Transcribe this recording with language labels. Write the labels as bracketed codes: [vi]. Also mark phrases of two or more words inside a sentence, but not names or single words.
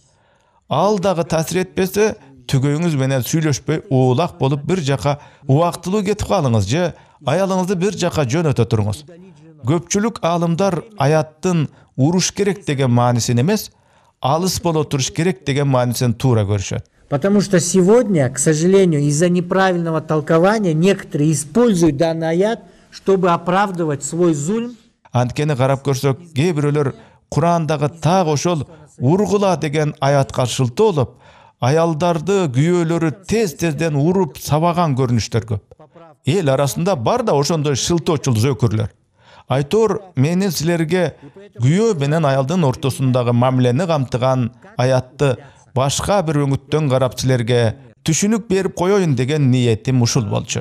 [ky] Ал дагы таасир этпесе, түгөйүңүз менен сүйлөшпөй, уулак болуп бир жака убактылуу кетип калыңыз же аялыңызды бир жака жөнөтө туруңуз. Көпчүлүк аалымдар аяттын уруш керек деген маанисин эмес, алыс боло туруш керек деген маанисин туура көрүшөт. [ru] Потому что сегодня, к сожалению, из-за неправильного толкования некоторые используют данный аят, чтобы оправдывать свой зульм. [ky] Анткени карап көрсөк, кээ бирөөлөр Курандагы так ошол ургула деген аятка шылтоо болуп, аялдарды күйөөлөрү тез-тезден уруп сабаган көрүнүштөр көп. Эл арасында бар да ошондой шылтоочул зөкүрлөр. Айтор, менин силерге күйөө менен аялдын ортосундагы мамилени камтыган аятты башка бир өңүттөн карап силерге түшүнүк берип коеюн деген ниетим ушул болчу.